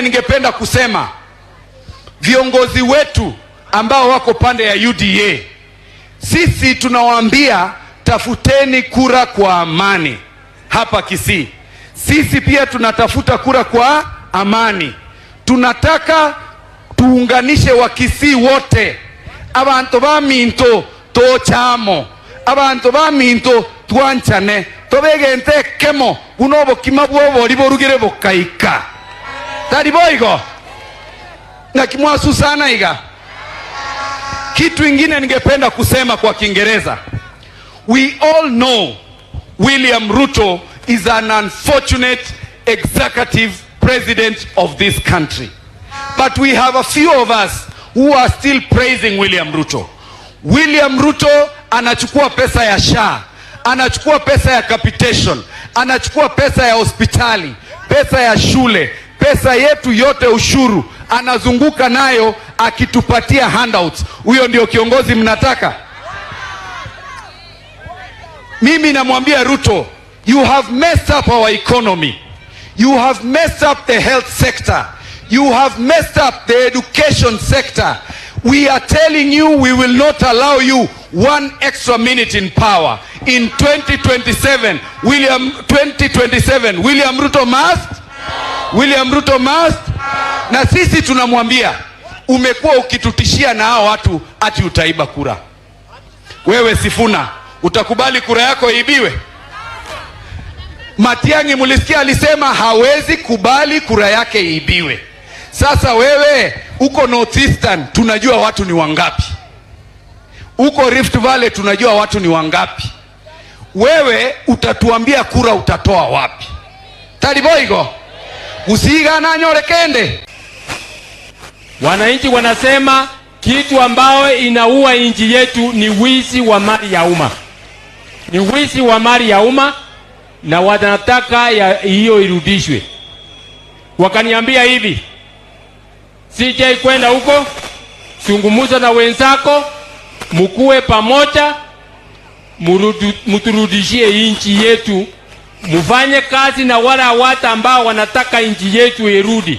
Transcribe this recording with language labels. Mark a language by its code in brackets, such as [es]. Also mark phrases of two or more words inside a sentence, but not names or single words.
[sw] Ningependa kusema viongozi wetu ambao wako pande ya UDA, sisi tunawaambia tafuteni kura kwa amani hapa Kisii. Sisi pia tunatafuta kura kwa amani. Tunataka tuunganishe Wakisii wote. [guz] Abantu ba minto tochamo, abantu ba minto twanchane, tobegente kemo unobo kimabwo bori borugire bokaika. Tari boigo na kimwasu sana iga. [sw] Kitu ingine ningependa kusema kwa Kiingereza. [en] We all know William Ruto is an unfortunate executive president of this country. But we have a few of us who are still praising William Ruto. [sw] William Ruto anachukua pesa ya SHA, anachukua pesa ya capitation, anachukua pesa ya hospitali, pesa ya shule, pesa yetu yote ushuru, anazunguka nayo akitupatia handouts. Huyo ndio kiongozi mnataka? Mimi namwambia Ruto, [en] you have messed up our economy. You have messed up the health sector. You have messed up the education sector. We are telling you we will not allow you one extra minute in power. In 2027, William Ruto must. William Ruto must. [sw] Na sisi tunamwambia, umekuwa ukitutishia na hao watu ati utaiba kura. Wewe Sifuna, utakubali kura yako ibiwe? Matiang'i mulisikia alisema hawezi kubali kura yake ibiwe. Sasa wewe uko Northeastern, tunajua watu ni wangapi. Uko Rift Valley, tunajua watu ni wangapi. Wewe utatuambia kura utatoa wapi? [guz] Taliboigo usiga na nyore kende. [sw] Wananchi wanasema kitu ambao inaua nchi yetu ni wizi wa mali ya umma. Ni wizi wa mali ya umma, na wanataka hiyo irudishwe. Wakaniambia hivi, CJ kwenda huko, zungumza na wenzako, mkuwe pamoja, muturudishie nchi yetu, mufanye kazi na wala watu ambao wanataka nchi yetu irudi.